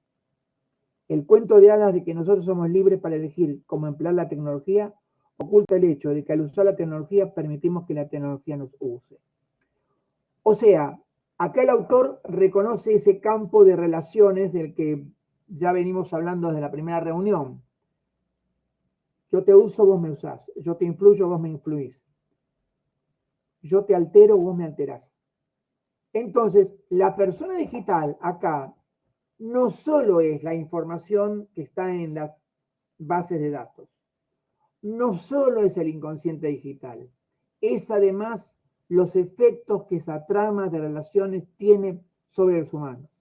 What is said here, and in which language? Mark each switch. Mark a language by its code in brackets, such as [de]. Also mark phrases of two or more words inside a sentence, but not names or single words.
[es] El cuento de hadas de que nosotros somos libres para elegir cómo emplear la tecnología oculta el hecho de que al usar la tecnología permitimos que la tecnología nos use. O sea, acá el autor reconoce ese campo de relaciones del que ya venimos hablando desde la primera reunión. Yo te uso, vos me usás. Yo te influyo, vos me influís. Yo te altero, vos me alterás. Entonces, la persona digital acá no solo es la información que está en las bases de datos, no solo es el inconsciente digital, es además los efectos que esa trama de relaciones tiene sobre los humanos.